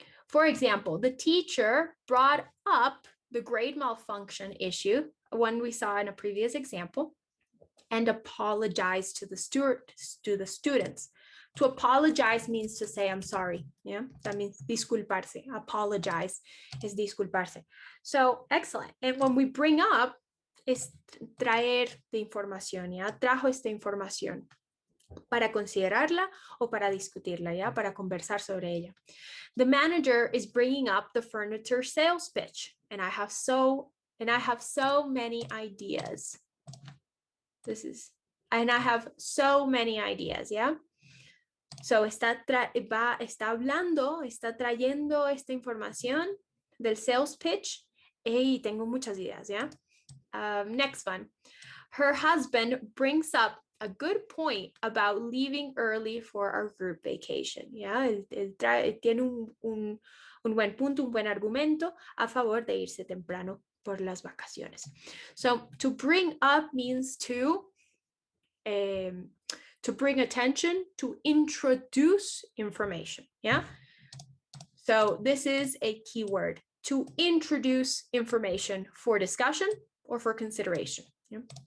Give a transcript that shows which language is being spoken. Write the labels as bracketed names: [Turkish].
[English] For example, the teacher brought up the grade malfunction issue, one we saw in a previous example, and apologize to the students. To apologize means to say, I'm sorry. Yeah, that means disculparse. Apologize is disculparse. So excellent. And when we bring up, [Spanish] es traer de información, ¿ya? Trajo esta información para considerarla o para discutirla, ¿ya? Para conversar sobre ella. [English] The manager is bringing up the furniture sales pitch, and I have so many ideas. And I have so many ideas, yeah? [Spanish] So está trayendo esta información del sales pitch y tengo muchas ideas, yeah? [English] Next one. Her husband brings up a good point about leaving early for our group vacation, yeah? [Spanish] Él tiene un buen punto, un buen argumento a favor de irse temprano por las vacaciones. [English] So to bring up means to bring attention, to introduce information, yeah? So this is a keyword, to introduce information for discussion or for consideration, yeah?